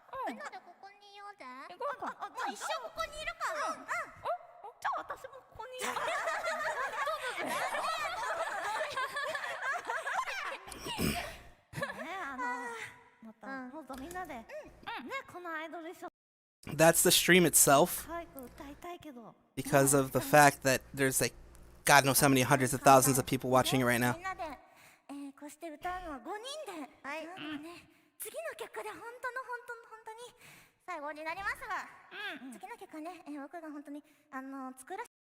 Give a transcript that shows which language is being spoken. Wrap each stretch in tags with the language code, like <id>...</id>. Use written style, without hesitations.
<ja>みんなでここにいようぜ。行こうか。一緒ここにいるから。じゃあ私もここにいる。もっとみんなで。ね、このアイドル衣装。</ja> <en>That's the stream itself, because of the fact that there's like God knows how many hundreds of thousands of people watching it right now.</en> <ja>こうして歌うのは5人で。はい。次の曲で本当に最後になりますが、次の曲はね、僕が本当に作ら</ja>